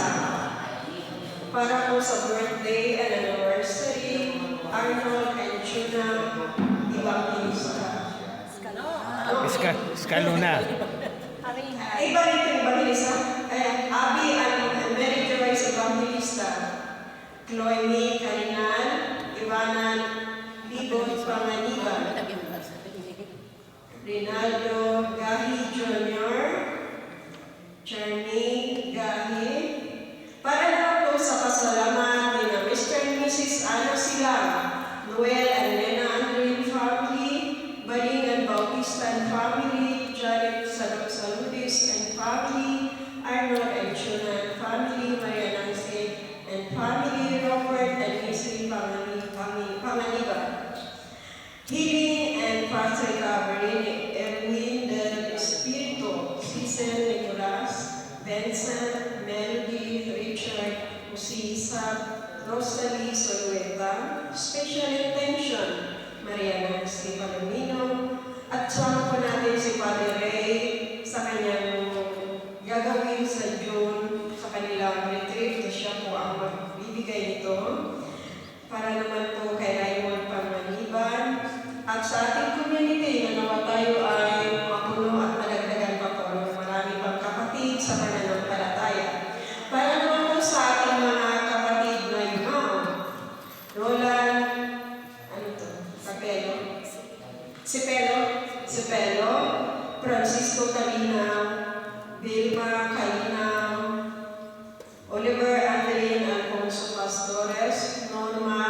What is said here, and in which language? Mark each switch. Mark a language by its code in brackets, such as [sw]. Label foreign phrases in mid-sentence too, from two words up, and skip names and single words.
[tl] Para po sa [en] birthday and anniversary, [tl] Arnold and Chuna Evangelista. Scalona. Iba rin yung Evangelista. Abi and Mary Joyce Evangelista. Chloe Karingan, Ivanan Libon Panganiban, Rinaldo Gahi Jr., Charmaine Gahi. Para naman po sa pasalamat ni na Mr. and Mrs. Ano Silang, Noel and Lena Andrin family, Baling and Bautista [en] and family, [tl] Jared Saludis [en] and family, [tl] Arnold and Chuna [en] and family, [tl] Maria Nancy [en] and family, [tl] Robert and Missy Panganiban. Healing and Pastor Gabriel Erwin del Espiritu, Cecil Nicolas, Benson, Melody, Richard, Musisa, Rosalie Solueta, [en] Special Intention, [tl] Maria Nancy Palomino, at sama po natin si Padre Ray sa kanyang gagawin sa June sa kanilang retreat na siya po ang magbibigay nito. Para naman po kay Raymond Panganiban at sa ating community na nawa tayo ay mapuno at malagdagan pa po ng marami pang kapatid sa pananampalataya. Para naman po sa ating mga kapatid na Yumao, Roland, Capello, Sipelo, Francisco Calinaw, Vilma Calinaw, Oliver Andrin Alfonso Pastores, Norma